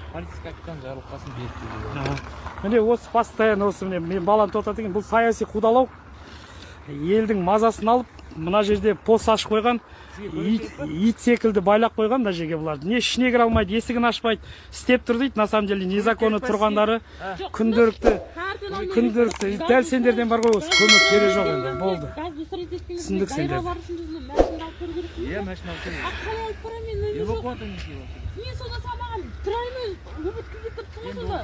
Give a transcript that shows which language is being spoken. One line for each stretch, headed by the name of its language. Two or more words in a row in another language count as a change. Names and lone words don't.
Kazakh: Полиция капитан Жарылқасын Бердібек. Міне осы постоянно осы мен баланы тоқтатып, бұл саяси қудалау. Елдің мазасын алып, мына жерде пост ашып қойған. Ит секілді байлап қойған мына жерге бұлар. Не ішіне кіре алмайды, есігін ашпайды, істеп тұр дейді.
Russian: На самом деле незаконно
Kazakh: тұрғандары күнделікті дәл сендерден бар ғой, осы көмек керек жоқ енді. Болды. Түсіндік сендер. Иә, машина алып келеді. Эвакуатор не істейді? Мен сонда сабаған тұраймыз, өбіткізіп тұрсыңыз